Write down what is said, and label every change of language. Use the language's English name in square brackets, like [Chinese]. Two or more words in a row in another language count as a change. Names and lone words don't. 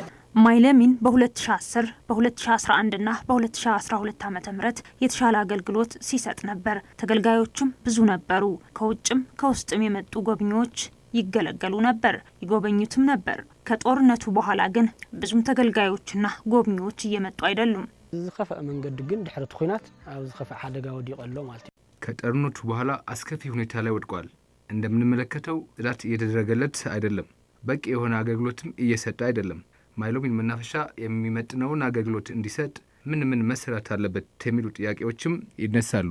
[Amharic] ማይለሚን በ2010 በ2011 እና በ2012 ዓ.ም የተሻለ አገልግሎት ሲሰጥ ነበር። ተገልጋዮችም ብዙ ነበሩ። ከውጭም ከውስጥም የመጡ ጎብኚዎች ይገለገሉ ነበር፣ ይጎበኙትም ነበር። ከጦርነቱ በኋላ ግን ብዙም ተገልጋዮችና ጎብኚዎች እየመጡ አይደሉም። [Tigrinya] ዝኸፈ መንገድ ግን ድሕረት ኩናት ኣብ ዝኸፈ አደጋ ወዲቀሎ [Amharic] ማለት ነው። ከጦርነቱ በኋላ አስከፊ ሁኔታ ላይ ወድቋል። እንደምንመለከተው ጽዳት እየተደረገለት አይደለም። በቂ የሆነ አገልግሎትም እየሰጠ አይደለም። ማይለሚን መናፈሻ የሚመጥነውን አገልግሎት እንዲሰጥ ምን መሰራት አለበት የሚሉ ጥያቄዎችም ይነሳሉ።